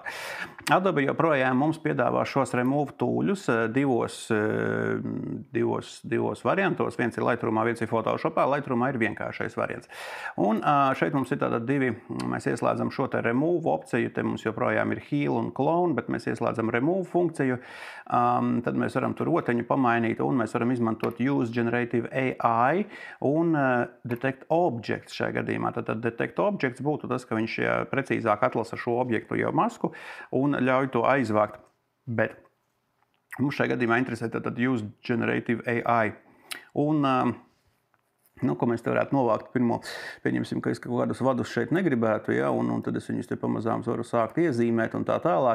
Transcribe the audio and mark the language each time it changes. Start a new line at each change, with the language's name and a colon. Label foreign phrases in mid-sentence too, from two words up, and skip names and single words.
Latvian: Adobe joprojām mums piedāvā šos remove tūļus divos variantos. Viens ir Lightroomā, viens ir Photoshopā. Lightroomā ir vienkāršais variants. Un šeit mums ir tātad divi, mēs ieslēdzam šo te remove opciju, te mums joprojām ir heal un clone, bet mēs ieslēdzam remove funkciju. Tad mēs varam tur roteņu pamainīt un mēs varam izmantot
English: use generative AI
Latvian: un
English: detect objects
Latvian: šajā gadījumā. Tad
English: detect objects
Latvian: būtu tas, ka viņš precīzāk atlasa šo objektu jau masku un ļauj to aizvākt. Bet mums šajā gadījumā interesē tad
English: use generative AI.
Latvian: Un, ko mēs te varētu novākt pirmo, pieņemsim, ka es kaut kādus vadus šeit negribētu, ja, un tad es viņus te pamazām varu sākt iezīmēt un tā tālāk.